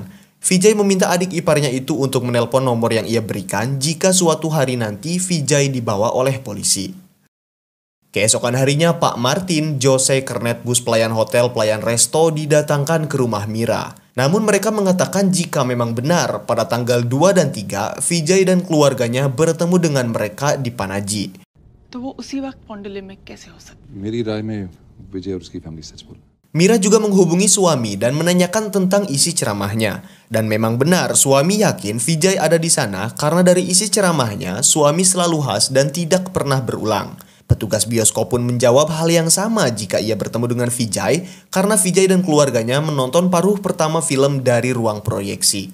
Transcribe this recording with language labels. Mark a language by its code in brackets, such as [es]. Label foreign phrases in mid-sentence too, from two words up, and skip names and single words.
[id] Vijay meminta adik iparnya itu untuk menelpon nomor yang ia berikan jika suatu hari nanti Vijay dibawa oleh polisi. Keesokan harinya, Pak Martin, Jose, kernet bus pelayan hotel, pelayan resto didatangkan ke rumah Mira. Namun mereka mengatakan jika memang benar pada tanggal 2 dan 3, Vijay dan keluarganya bertemu dengan mereka di Panaji. [hi] तो वो उसी वक्त पोंडोलिम में कैसे हो सकता? मेरी राय में विजय और उसकी फैमिली सच बोला. [id] Mira juga menghubungi suami dan menanyakan tentang isi ceramahnya. Dan memang benar suami yakin Vijay ada di sana karena dari isi ceramahnya suami selalu khas dan tidak pernah berulang. Petugas bioskop pun menjawab hal yang sama jika ia bertemu dengan Vijay karena Vijay dan keluarganya menonton paruh pertama film dari ruang proyeksi.